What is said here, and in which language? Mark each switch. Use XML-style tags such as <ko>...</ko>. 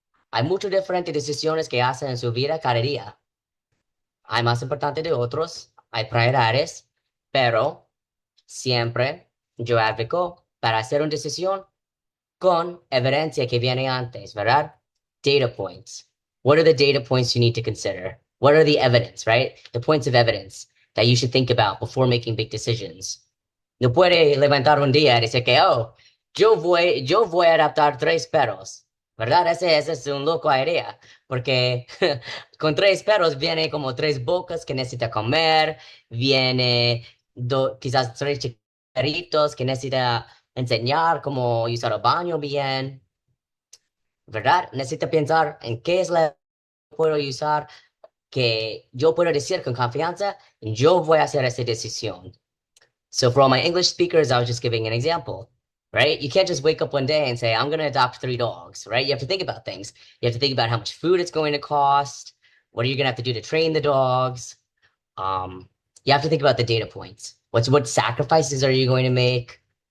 <es>Hay muchas diferentes decisiones que hacen en su vida cada día. Hay más importantes de otros, hay prioridades, pero siempre yo advoco para hacer una decisión con evidencia que viene antes, ¿verdad?</es> <en>Data points. What are the data points you need to consider? What are the evidence, right? The points of evidence that you should think about before making big decisions.</en> <es>No puede levantar un día y decir que, oh, yo voy a adoptar tres perros, ¿verdad? Ese es un loco idea, porque con tres perros viene como tres bocas que necesita comer, viene quizás tres chiquitos que necesita enseñar cómo usar el baño bien, ¿verdad? Necesita pensar en qué es la que puedo usar, que yo puedo decir con confianza, yo voy a hacer esa decisión.</es> <en>So for all my English speakers, I was just giving an example, right? You can't just wake up one day and say, I'm going to adopt three dogs, right? You have to think about things. You have to think about how much food it's going to cost. What are you going to have to do to train the dogs? Um, you have to think about the data points. What sacrifices are you going to make?</en>